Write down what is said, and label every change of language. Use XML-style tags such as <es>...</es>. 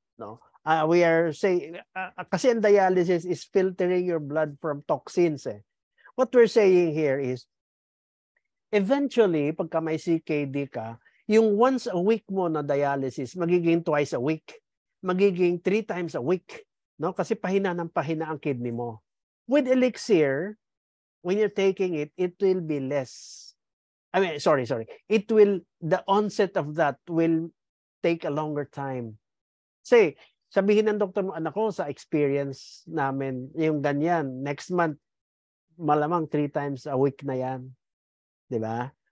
<en>No, we are saying,</en> <tl>kasi ang dialysis</tl> <en>is filtering your blood from toxins. What we're saying here is, eventually,</en> <tl>pagka may CKD ka, yung once a week mo na dialysis, magiging twice a week. Magiging 3 times a week. No? Kasi pahina ng pahina ang kidney mo.</tl> <en>With Elixir, when you're taking it, it will be less. Sorry. The onset of that will take a longer time.</en> <tl>Say, sabihin ng doktor mo, anak ko, sa experience namin, yung ganyan, next month, malamang 3 times a week na yan. Diba?</tl>